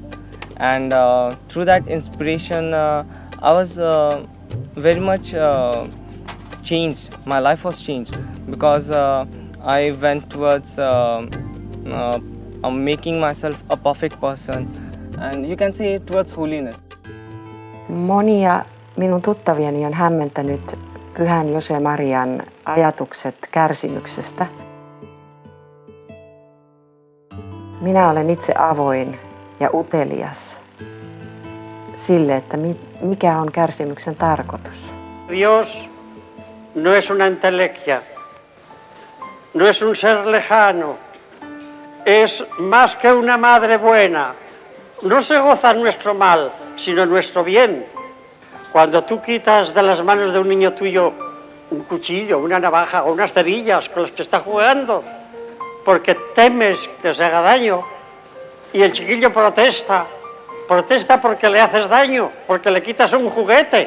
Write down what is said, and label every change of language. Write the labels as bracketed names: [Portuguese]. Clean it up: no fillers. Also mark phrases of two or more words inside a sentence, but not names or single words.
[English] And through that inspiration, I was very much changed. My life was changed because I went towards making myself a perfect person, and you can say towards holiness. [Finnish] Monia minun tuttavieni on hämmentänyt Pyhän Jose Marian ajatukset kärsimyksestä. Minä olen itse avoin ja utelias sille, että mikä on kärsimyksen tarkoitus. [Spanish] Dios no es una entelequia, no es un ser lejano, es más que una madre buena. No se goza nuestro mal, sino nuestro bien. Cuando tú quitas de las manos de un niño tuyo un cuchillo, una navaja o unas cerillas con las que está jugando, porque temes que se haga daño, y el chiquillo protesta porque le haces daño, porque le quitas un juguete.